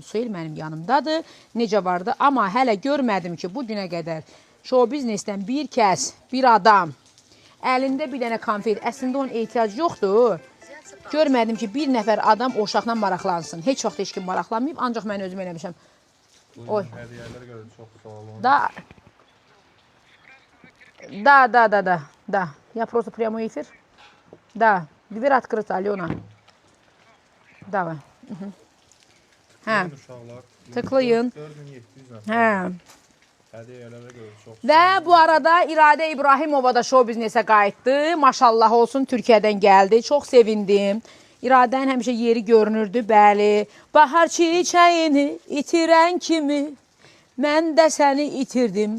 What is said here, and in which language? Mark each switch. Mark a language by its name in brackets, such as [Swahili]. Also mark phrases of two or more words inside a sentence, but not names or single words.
[Azerbaijani] Soyel mənim yanımdadır, necə vardı. Amma hələ görmədim ki, bu günə qədər show biznesdən bir kəs, bir adam, əlində bir dənə konfet, əslində onun ehtiyacı yoxdur. Görmədim ki, bir nəfər adam o uşaqla maraqlansın. Heç vaxt heç kim maraqlanmayıb, ancaq mən özüm eləmişəm. Oy. Hədiyyələr görə çox sağ olun. [Russian] Да. Я просто прямой эфир. Да. Дверь открыта, Алена. Давай. [Azerbaijani] Hə. Tıklayın. 4700 nəfər. Hə. Hədiyyələrə görə çox. Və bu arada İradə İbrahimova da show biznesə qayıtdı. Maşallah olsun, Türkiyədən gəldi. Çox sevindim. İradənin həmişə yeri görünürdü, bəli. Bahar çiçəyini itirən kimi mən də səni itirdim.